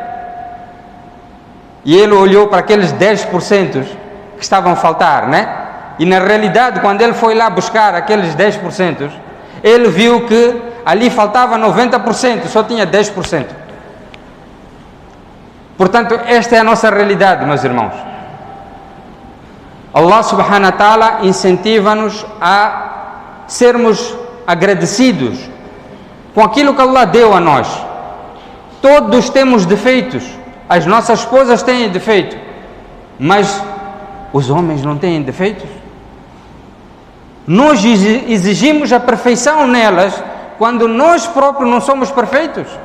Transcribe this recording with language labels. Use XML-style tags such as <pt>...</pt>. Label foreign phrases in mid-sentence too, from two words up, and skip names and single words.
<pt>E ele olhou para aqueles 10% que estavam a faltar, né? E na realidade, quando ele foi lá buscar aqueles 10%, ele viu que ali faltava 90%, só tinha 10%. Portanto, esta é a nossa realidade, meus irmãos.</pt> <ar>الله سبحانه وتعالى</ar> <pt>incentiva-nos a sermos agradecidos com aquilo que Allah deu a nós. Todos temos defeitos, as nossas esposas têm defeito, mas os homens não têm defeitos. Nós exigimos a perfeição nelas quando nós próprios não somos perfeitos.</pt>